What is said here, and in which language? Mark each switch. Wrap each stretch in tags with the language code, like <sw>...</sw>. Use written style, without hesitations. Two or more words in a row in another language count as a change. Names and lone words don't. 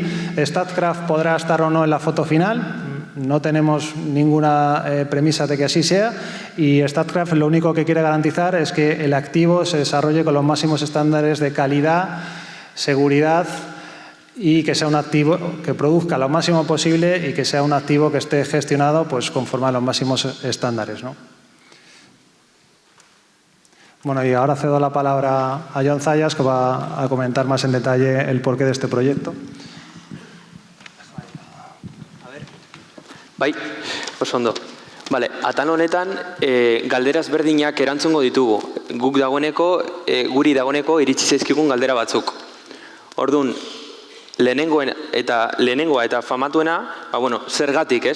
<es>Statkraft podrá estar o no en la foto final. No tenemos ninguna premisa de que así sea y Statkraft lo único que quiere garantizar es que el activo se desarrolle con los máximos estándares de calidad, seguridad y que sea un activo que produzca lo máximo posible y que sea un activo que esté gestionado pues, conforme a los máximos estándares, ¿no? Bueno, y ahora cedo la palabra a Jon Zayas, que va a comentar más en detalle el porqué de este proyecto.</es> <eu>Bai, oso ondo. Vale, atal honetan galdera ezberdinak erantzungo ditugu. Guri dagoeneko iritsi zaizkigun galdera batzuk. Orduan, lehenengoa eta famatuena, bueno, zergatik, ez?</eu>